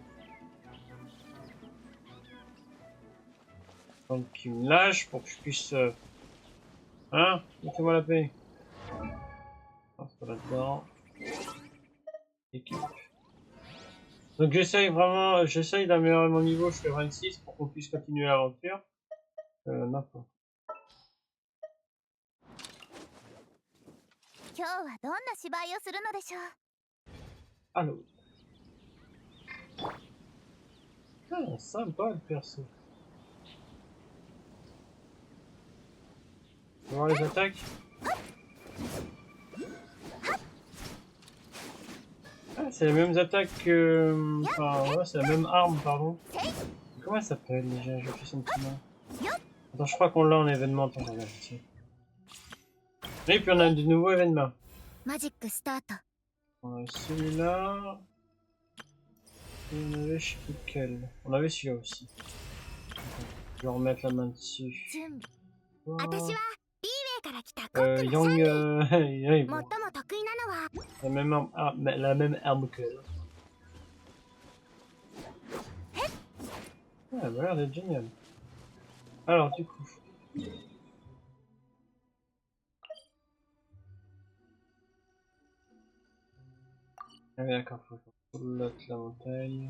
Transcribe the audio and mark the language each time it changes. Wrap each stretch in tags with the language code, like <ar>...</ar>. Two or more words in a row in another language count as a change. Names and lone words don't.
<fr>Donc, il me lâche pour que je puisse. Hein? Mettez-moi la paix. Ah, c'est pas là-dedans. Équipe. Donc, j'essaye d'améliorer mon niveau jusqu'à 26 pour qu'on puisse continuer l'aventure. N'importe.</fr> <ja>今日はどんな芝居をするのでしょう。</ja> <fr>Allô. Ah, sympa le perso. On va voir les attaques. Ah, c'est les mêmes attaques que. Enfin, ouais, c'est la même arme, pardon. Comment elle s'appelle déjà? J'ai fait son petit nom. Attends, je crois qu'on l'a en événement. Attends, je regarde ici. Et puis on a de nouveaux événements.</fr> <ja>マジックスタート。</ja> <fr>On a celui-là. Et on avait je sais plus lequel. On avait celui-là aussi. Je vais remettre la main dessus.</fr> <ja>私は B ウェイから来たコックのシャン Young. リー。最も得意なのは</ja> <fr>la même arme que elle. Ouais, elle a l'air d'être génial. Alors, du coup. Ah, d'accord, faut monter la montagne.</fr>